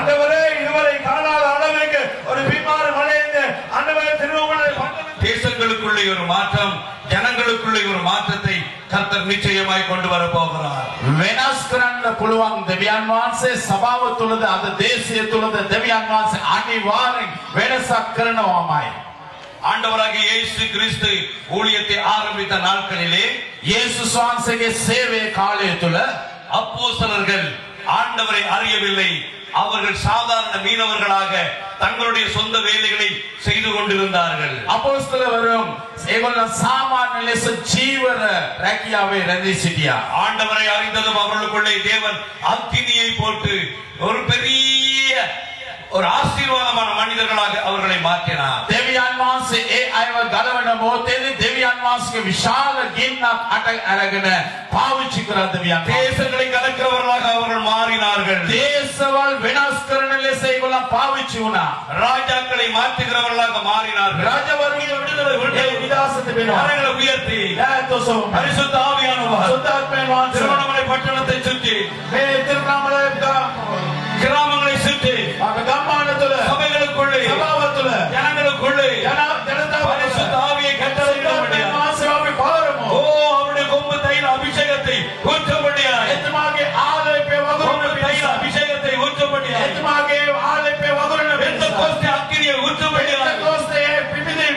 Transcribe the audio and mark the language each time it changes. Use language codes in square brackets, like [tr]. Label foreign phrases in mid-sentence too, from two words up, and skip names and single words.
[ta] தேசங்களுக்குள்ளே தேசத்துக்குள்ளே ஒரு மாற்றம், ஜனங்களுக்குள்ளே ஒரு மாற்றத்தை கர்த்தர் நிச்சயமாய் கொண்டு வர போகிறார். [si] වෙනස් කරන්න පුළුවන් දෙවියන් වහන්සේ සභාව තුලද අද දේශය තුලද දෙවියන් වහන්සේ අනිවාර්යෙන් වෙනසක් කරනවාමයි. [ta] ஆண்டவராகிய இயேசு கிறிஸ்து ஊழியத்தை ஆரம்பித்த நாட்களிலே [si] යේසුස් වහන්සේගේ සේවයේ කාලය තුල [ta] அப்போஸ்தலர்கள் ஆண்டவரை அறியவில்லை. அவர்கள் சாதாரண மீனவர்களாக தங்களுடைய சொந்த வேலைகளை செய்து கொண்டிருந்தார்கள். [si] අපොස්තලවරුන් ඒගොල්ලෝ සාමාන්‍ය ලෙස ජීවන රැකියාවේ රැඳී සිටියා. [ta] ஆண்டவரை அறிந்ததும் அவர்களுக்குள்ளே தேவன் அக்கினியை போட்டு ஒரு பெரிய ஒரு ஆசீர்வாதமான மனிதர்களாக அவர்களை மாற்றினார். [si] දෙවියන් වහන්සේ ඒ අයව ගලවන මොහොතේදී දෙවියන් වහන්සේගේ විශාල ගින්නක් අට අරගෙන පාවිච්චි කරා දෙවියන්. [ta] தேசங்களை கலக்கிறவர்களாக அவர்கள் மாறினார்கள். [si] දේශවල් වෙනස් කරන ලෙස ඒගොල්ලෝ පාවිච්චි වුණා. [ta] ராஜாக்களை மாற்றுகிறவர்களாக மாறினார்கள். [si] රාජවරුන්ගේ විடுதலை විදාසත වෙනවා. [ta] கரங்களை உயர்த்தி பரிசுத்த ஆவியானவர் [si] සුද්ධාත්මයන් වහන්සේ [ta] திருவண்ணாமலை பட்டணத்தை சுற்றி [si] මේ තිරුණාමලය [ta] கிராமங்களை சுற்றி [si] ගම්මාන තුල [ta] சபைகளுக்குள்ளே [si] සභාව තුල [ta] ஜனங்களுக்குள்ளே [si] ජනතාව [ta] பரிசுத்த ஆவியை கட்டளையிடும்படியாக [si] අපි පාරමු. [ta] ஓ அவருடைய கொம்பு தைல அபிஷேகத்தை ஊற்றும்படியாக [si] එතුමාගේ ආලේපය [ta] கொம்பு [si] වගුරුන [ta] தைல அபிஷேகத்தை ஊற்றும்படியாக [si] එතුමාගේ ආලේපය වගුරුන [ta] பெந்தெகோஸ்தே அக்கினியை ஊற்றும்படியாக [si] பெந்தெகோஸ்தே පිබිදීම